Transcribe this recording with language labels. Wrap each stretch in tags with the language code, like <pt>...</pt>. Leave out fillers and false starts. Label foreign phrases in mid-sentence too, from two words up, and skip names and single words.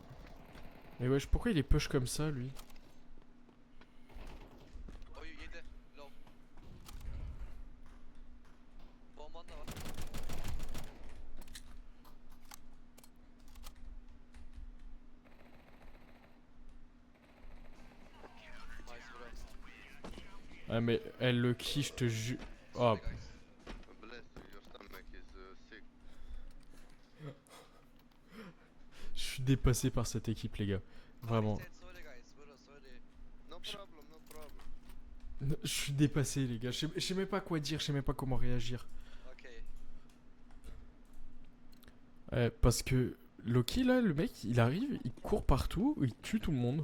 <fr>Mais wesh, pourquoi il est push comme ça lui?</fr> <tr>Oyu yedi. Low. Bomban da var.</tr> <en>Nice bro.</en> <fr>Ah mais elle le qui, je te jure. Oh,</fr> <en>Sorry guys. Bless you, your stomach is sick.</en> <fr>je suis dépassé par cette équipe les gars. Vraiment.</fr> <en>I said sorry guys. Bro sorry. No problem, no problem.</en> <fr>Je suis dépassé les gars, je sais même pas quoi dire, je sais même pas comment réagir. Ok. Parce que Loki là, le mec, il arrive, il court partout, il tue tout le monde.</fr>